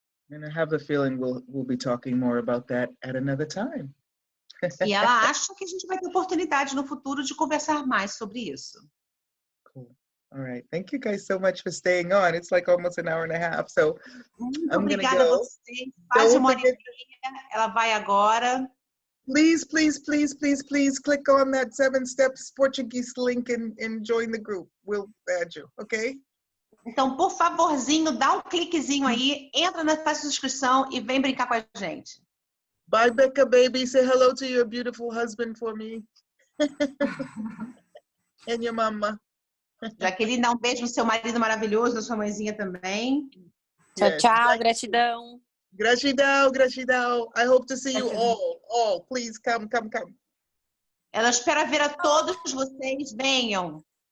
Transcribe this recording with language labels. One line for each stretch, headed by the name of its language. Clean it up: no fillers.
English: And I have a feeling we'll be talking more about that at another time.
Portuguese: E ela acha que a gente vai ter oportunidade no futuro de conversar mais sobre isso.
English: Cool. All right. Thank you guys so much for staying on. It's like almost an hour and a half. So
Portuguese: Muito
English: I'm
Portuguese: obrigada
English: go.
Portuguese: a vocês. Quase uma hora e meia. Ela vai agora.
English: Please, please, please, please, please click on that 7 Steps Portuguese link and join the group. We'll add you, okay?
Portuguese: Então, por favorzinho, dá um cliquezinho aí, entra na taxa de inscrição e vem brincar com a gente.
English: Bye, Becca, baby. Say hello to your beautiful husband for me. And your mama.
Portuguese: Jaqueline, dá um beijo no seu marido maravilhoso, na sua mãezinha também. Tchau,
English: Yes.
Portuguese: tchau. Gratidão. Gratidão, gratidão.
English: I hope to see you all. Please come.
Portuguese: Ela espera ver a todos vocês. Venham.